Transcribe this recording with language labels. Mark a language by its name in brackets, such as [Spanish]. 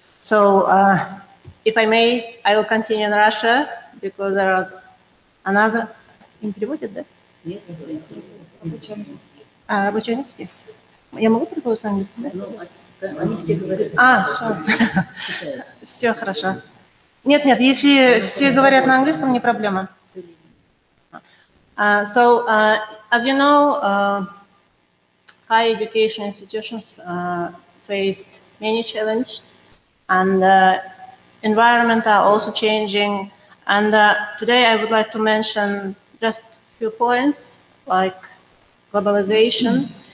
[English] So if I may, I will continue in Russia, because there is another... [Russian] Им переводят, да? Нет, рабочий английский. Я могу предложить на английском, да? Они все говорят. Все. Все хорошо. Нет, если все говорят на английском, не проблема. [English] So, as you know, higher education institutions faced many challenges, and environment are also changing. And today I would like to mention just a few points, like globalization,